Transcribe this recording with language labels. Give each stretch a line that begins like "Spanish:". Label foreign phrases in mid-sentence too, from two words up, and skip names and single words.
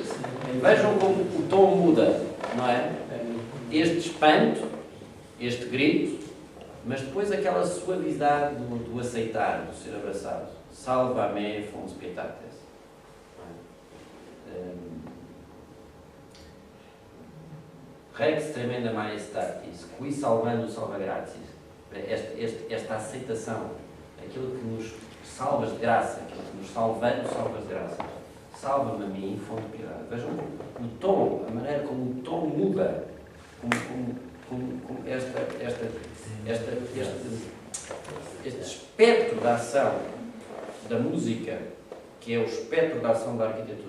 Portuguese: Vejam como o tom muda, não é? Este espanto, este grito, mas depois aquela suavidade do aceitar, do ser abraçado.
Latin: Salva-me, fons pietatis. Rex tremenda majestatis, qui salvando salva gratis.
Portuguese: Esta aceitação, aquilo que nos salvas de graça, aquilo que nos salvando, salvas de graça. Salva-me a mim, fonte de piedade. Vejam o tom, a maneira como o tom muda, como este espectro da ação da música, que é o espectro da ação da arquitetura.